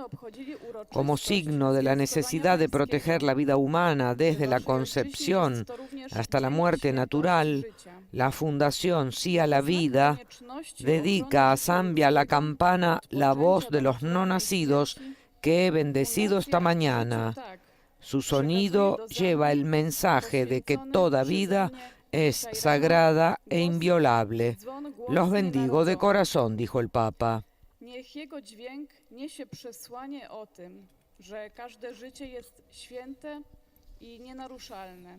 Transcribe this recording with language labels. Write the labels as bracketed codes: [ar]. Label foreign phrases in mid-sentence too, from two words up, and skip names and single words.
[es] Como signo de la necesidad de proteger la vida humana desde la concepción hasta la muerte natural, la Fundación Sí a la Vida dedica a Zambia la campana La voz de los no nacidos que he bendecido esta mañana. Su sonido lleva el mensaje de que toda vida es sagrada e inviolable. Los bendigo de corazón, dijo el Papa. [pl] Niech jego dźwięk niesie przesłanie o tym, że każde życie jest święte i nienaruszalne.